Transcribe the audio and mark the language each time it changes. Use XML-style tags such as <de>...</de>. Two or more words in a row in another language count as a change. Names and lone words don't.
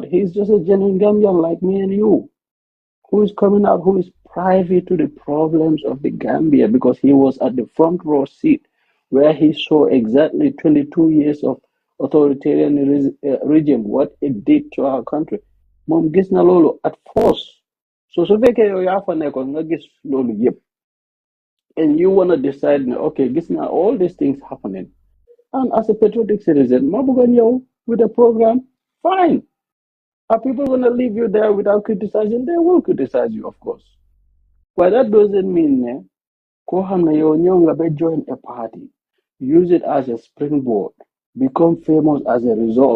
<en>He's just a genuine Gambian like me and you, who is coming out, who is privy to the problems of the Gambia because he was at the front row seat where he saw exactly 22 years of authoritarian regime, what it did to our country.</en> <wo>Mom gis na lolo</wo> <en>at force.</en> <wo>So feke yo yafa neko nga gis lolo yep.</wo> <en>And you want to decide, okay,</en> <wo>gis na</wo> <en>all these things happening. And as a patriotic citizen,</en> <wo>mabugan yo</wo> <en>with a program, fine. Are people going to leave you there without criticizing? They will criticize you, of course. But that doesn't mean join a party, use it as a springboard, become famous as a result.</en>